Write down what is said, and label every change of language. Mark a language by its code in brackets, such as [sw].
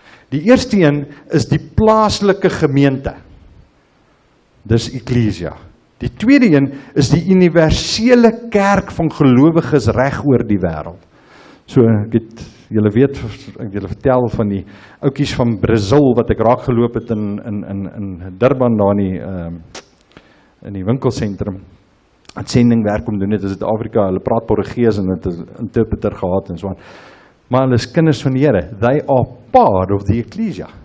[af] Die eerste een is die plaaslike gemeente. Dis eklesia. Die tweede een is die universele kerk van gelowiges reg oor die wêreld. So, julle weet, ek julle vertel van die ouetjies van Brazil wat ek raak geloop het in Durban daar in die winkelsentrum. Het sendingwerk om doen het in Suid-Afrika. Hulle praat Portugees en het 'n interpreter gehad en so aan. Maar hulle is kinders van die Here. [en] They are part of the ecclesia.